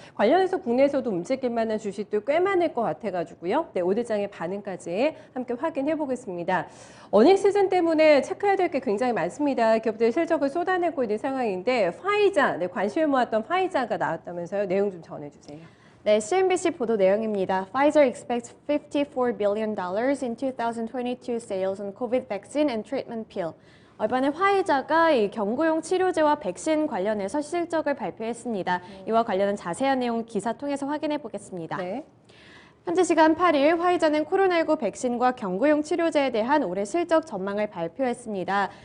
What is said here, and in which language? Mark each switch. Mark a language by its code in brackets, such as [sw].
[ko] 관련해서 국내에서도 움직일 만한 주식도 꽤 많을 것 같아가지고요. 네, 오늘장의 반응까지 함께 확인해 보겠습니다. 어닝 시즌 때문에 체크해야 될 게 굉장히 많습니다. 기업들이 실적을 쏟아내고 있는 상황인데 파이자, 네, 관심을 모았던 파이자가 나왔다면서요. 내용 좀 전해주세요. 네, CNBC 보도 내용입니다. [en] Pfizer expects $54 billion in 2022 sales on COVID vaccine and treatment pill. [ko] 이번에 화이자가 이 경구용 치료제와 백신 관련해서 실적을 발표했습니다. 이와 관련한 자세한 내용 기사 통해서 확인해 보겠습니다. 네. 현지 시간 8일 화이자는 코로나19 백신과 경구용 치료제에 대한 올해 실적 전망을 발표했습니다.